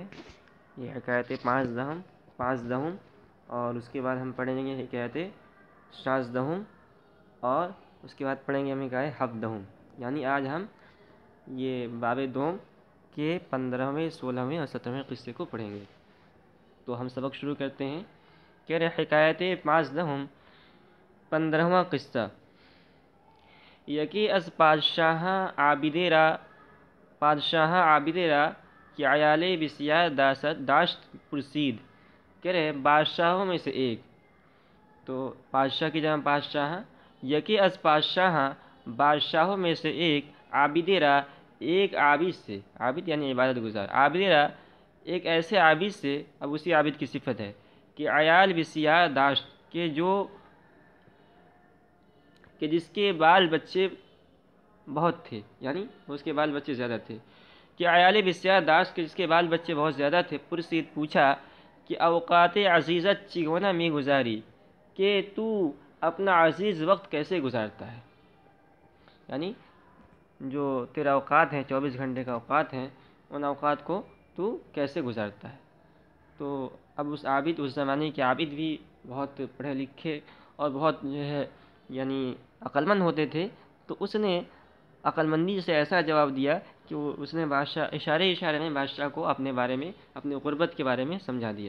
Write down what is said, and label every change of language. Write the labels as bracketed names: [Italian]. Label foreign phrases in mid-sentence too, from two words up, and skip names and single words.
[Urdu] یہ حکایت پانچ دہم اور اس کے بعد ہم پڑھیں گے حکایت شاذ دہم اور اس کے بعد پڑھیں گے ہم حکایت حق دہم۔ یعنی آج ہم یہ باب دوم کے 15ویں 16ویں اور 17ویں قصے کو پڑھیں گے۔ تو ہم سبق شروع کرتے ہیں۔ کہہ رہے حکایت پانچ دہم 15واں قصہ۔ [Persian] یکی از پادشاہ عابد را کہ عیال بسیار داشت پرسید۔ [Urdu] کہہ رہے بادشاہوں میں سے ایک، تو بادشاہ کی جمع بادشاہ، [Persian] یکی از [Urdu] بادشاہوں میں سے ایک، [Persian] عابد را [Urdu] ایک عابد سے، عابد یعنی عبادت گزار، [Persian] عابد را [Urdu] ایک ایسے عابد سے، اب اسی عابد کی صفت ہے کہ [Persian] عیال بسیار داشت، [Urdu] کہ جس کے بال بچے بہت تھے، یعنی اس کے بال بچے زیادہ تھے، کہ [Persian] عیال بسیار داشت [Urdu] کہ جس کے بال بچے بہت زیادہ تھے، پرسید پوچھا کہ [Persian] اوقات عزیزت چگونا می گزاری، [Urdu] کہ تو اپنا عزیز وقت کیسے گزارتا ہے، یعنی جو تیرا اوقات ہیں 24 گھنٹے کا اوقات ہیں، ان اوقات کو تو کیسے گزارتا ہے۔ تو اب اس زمانے کے عابد بھی بہت پڑھے لکھے اور بہت جو ہے یعنی عقل مند ہوتے تھے، تو اس نے عقل مندی سے ایسا جواب دیا کہ اس نے اشارے میں بادشاہ کو اپنے بارے میں، اپنے غربت کے بارے میں سمجھا دیا۔